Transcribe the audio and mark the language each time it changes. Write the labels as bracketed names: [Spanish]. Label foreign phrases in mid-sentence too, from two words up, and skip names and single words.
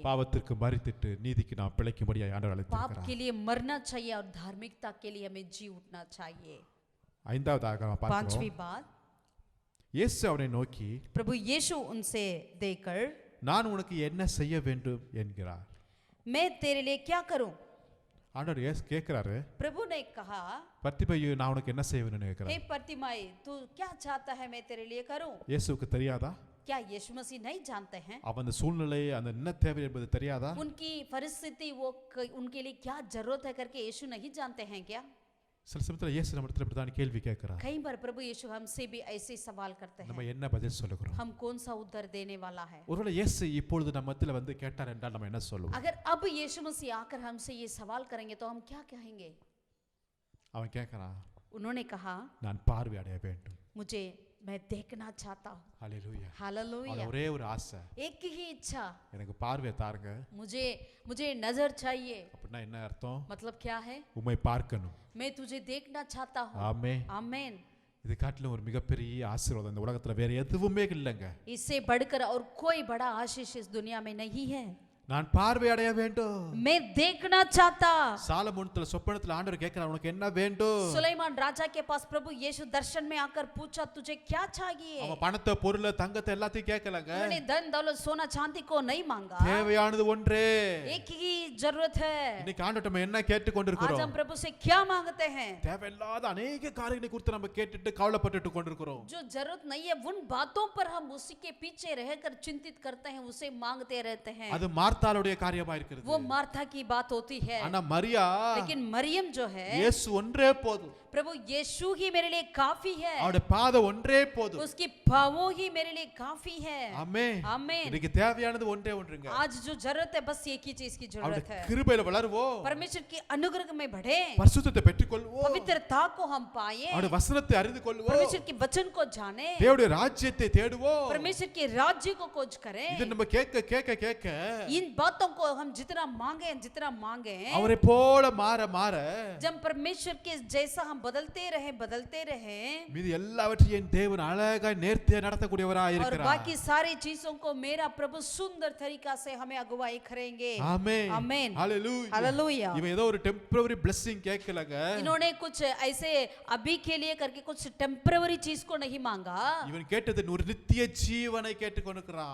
[Tamil] பாவத்திற்கு மரித்திட்டு நீதிக்கு நாம் பிழைக்கும்படியாய் ஆண்டவர் [Hindi] पाप [Tamil] அழைத்திருக்கிறார். [Hindi] के लिए मरना चाहिए और धार्मिकता के लिए हमें जी उठना चाहिए। [Tamil] ஐந்தாவதாக நாம் பார்க்கிறோம். [Hindi] पांचवी बात, [Tamil] இயேசு அவனை நோக்கி [Hindi] प्रभु यीशु उनसे देकर [Tamil] நான் உனக்கு என்ன செய்ய வேண்டும் என்கிறார். [Hindi] मैं तेरे लिए क्या करूं? [Tamil] ஆண்டவர் இயேசு கேட்கிறாரு, [Hindi] प्रभु ने कहा, [Tamil] பத்திபையு நான் உனக்கு என்ன செய்ய வேணும்னு [Hindi] हे [Tamil] கேட்கிறார். [Hindi] प्रतिमाई तू क्या चाहता है मैं तेरे लिए करूं? [Tamil] இயேசுவுக்கு தெரியாதா? [Hindi] क्या यीशु मसीह नहीं जानते हैं [Tamil] அவன் அந்த சூழ்நிலை அந்த என்ன தேவை என்பது தெரியாதா? [Hindi] उनकी परिस्थिति वो उनके लिए क्या जरूरत है करके यीशु नहीं जानते हैं क्या? [Tamil] சில சமயத்தில் இயேசு நம்ம இடத்துல இப்படிதான் கேள்வி கேட்கிறார். [Hindi] कई बार प्रभु यीशु हमसे भी ऐसे सवाल करते [Tamil] நம்ம [Hindi] हैं, [Tamil] என்ன பதில் சொல்லுகிறோம்? [Hindi] हम कौन सा उत्तर देने वाला है? [Tamil] ஒருவேளை இயேசு இப்பொழுது நம்ம மத்தியில வந்து கேட்டார் என்றால் நம்ம என்ன சொல்லுவோம்? [Hindi] अगर अब यीशु मसीह आकर हमसे ये सवाल करेंगे तो हम क्या कहेंगे? [Tamil] அவன் கேட்கறான், [Hindi] उन्होंने कहा, [Tamil] நான் பார்வை அடைய வேண்டும். [Hindi] मुझे मैं देखना चाहता हूँ। [Tamil] ஹalleluya. [Hindi] हालेलुया। [Tamil] ஒரே ஒரு ஆசை, [Hindi] एक ही इच्छा, [Tamil] எனக்கு பார்வை தாருங்க. [Hindi] मुझे मुझे नजर चाहिए। [Tamil] அப்படின்னா என்ன அர்த்தம்? [Hindi] मतलब क्या है? [Tamil] உம்மை பார்க்கணும். [Hindi] मैं तुझे देखना चाहता हूँ। [Tamil] ஆமென். [Hindi] आमीन। [Tamil] இது காட்டிலும் ஒரு மிகப்பெரிய ஆசீர்வாதம் இந்த உலகத்துல வேற எதுவுமே இல்லைங்க. [Hindi] इससे बढ़कर और कोई बड़ा आशीष इस दुनिया में नहीं है। [Tamil] நான் பார்வை அடைய வேண்டும். [Hindi] मैं देखना चाहता। [Tamil] சாலமோன்ல சொப்பனத்துல ஆண்டவர் கேட்கிறார், உனக்கு என்ன வேண்டும்? [Hindi] सुलेमान राजा के पास प्रभु यीशु दर्शन में आकर पूछा, तुझे क्या चाहिए? [Tamil] அவன் பணத்தை, பொருளை, தங்கத்தை எல்லாத்தையும் கேட்கலங்க. [Hindi] उन्होंने धन दौलत सोना चांदी को नहीं मांगा। [Tamil] தேவையானது ஒன்றே. [Hindi] एक ही जरूरत है। [Tamil] இன்னைக்கு ஆண்டவர்ட்ட நம்ம என்ன கேட்டு [Hindi] आज [Tamil] கொண்டிருக்கிறோம்? [Hindi] हम प्रभु से क्या मांगते हैं? [Tamil] தேவையில்லாத अनेक காரியங்களை குறித்து நம்ம கேட்டுட்டு கவலைப்பட்டுட்டு கொண்டிருக்கிறோம். [Hindi] जो जरूरत नहीं है उन बातों पर हम उसी के पीछे रहकर चिंतित करते हैं, उसे मांगते रहते हैं। [Tamil] அது மார்த்தாளுடைய காரியமா இருக்கிறது. [Hindi] वो मार्था की बात होती है। [Tamil] ஆனா மரியா, [Hindi] लेकिन मरियम जो है, [Tamil] இயேசு ஒன்றே போதும். [Hindi] प्रभु यीशु ही मेरे लिए काफी है। [Tamil] அவருடைய பாதம் ஒன்றே போதும். [Hindi] उसकी पावों ही मेरे लिए काफी है। [Tamil] ஆமென். [Hindi] आमीन। [Tamil] இன்னைக்கு தேவையானது ஒன்றே ஒன்றுங்க. [Hindi] आज जो जरूरत है बस एक ही चीज की जरूरत [Tamil] அவருடைய [Hindi] है। [Tamil] கிருபையில வளருவோம். [Hindi] परमेश्वर की अनुग्रह में बढ़े, [Tamil] பரிசுத்தத்தை பெற்றுக்கொள்வோம். [Hindi] पवित्रता को हम पाए, [Tamil] அவருடைய வசனத்தை அறிந்து கொள்வோம். [Hindi] परमेश्वर के वचन को जाने, [Tamil] தேவனுடைய ராஜ்யத்தை தேடுவோம். [Hindi] परमेश्वर के राज्य को खोज करें। [Tamil] இது நம்ம கேட்க கேட்க கேட்க [Hindi] इन बातों को हम जितना मांगे [Tamil] அவரை போல மாற மாற [Hindi] जब परमेश्वर के जैसा हम बदलते रहे [Tamil] மீதி எல்லாவற்றையும் தேவன் அழகாய் நேர்த்தியா நடத்தக்கூடியவராய் [Hindi] और [Tamil] இருக்கிறார். [Hindi] बाकी सारी चीजों को मेरा प्रभु सुंदर तरीका से हमें अगुवाई करेंगे। [Tamil] ஆமென். [Hindi] आमीन। [Tamil] ஹalleluya. [Hindi] हालेलुया। [Tamil] இவன் ஏதோ ஒரு [English] temporary blessing [Tamil] கேட்கலங்க. [Hindi] इन्होंने कुछ ऐसे अभी के लिए करके कुछ टेम्पररी चीज को नहीं मांगा। [Tamil] இவன் கேட்டது ஒரு நித்திய ஜீவனை கேட்டுக்கொண்டிருக்கிறான்.